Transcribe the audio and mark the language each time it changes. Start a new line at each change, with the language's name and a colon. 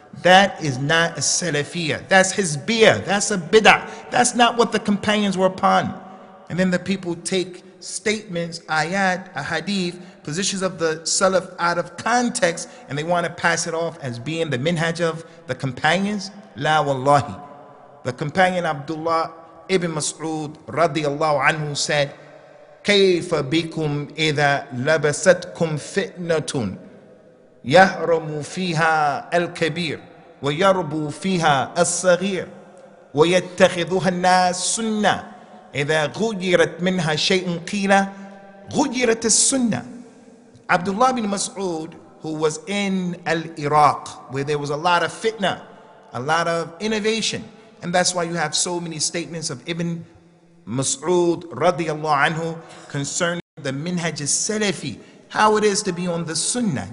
English: That is not a Salafiyah. That's Hizbiyah. That's a bid'ah. That's not what the companions were upon. And then the people take statements, ayat, ahadith, positions of the Salaf out of context, and they want to pass it off as being the minhaj of the companions. La wallahi. The companion Abdullah ibn Mas'ud radiyallahu anhu said,
Arabic: كيف بكم إذا لبستكم فتنة يهرم فيها الكبير ويربو فيها الصغير ويتخذها الناس سنة إذا غيرت منها شيء قيل غيرت السنة.
English: Abdullah bin Mas'ud, who was in Iraq, where there was a lot of fitna, a lot of innovation, and that's why you have so many statements of Ibn Mas'ud radiyallahu anhu concerning the minhaj al-Salafi, how it is to be on the sunnah.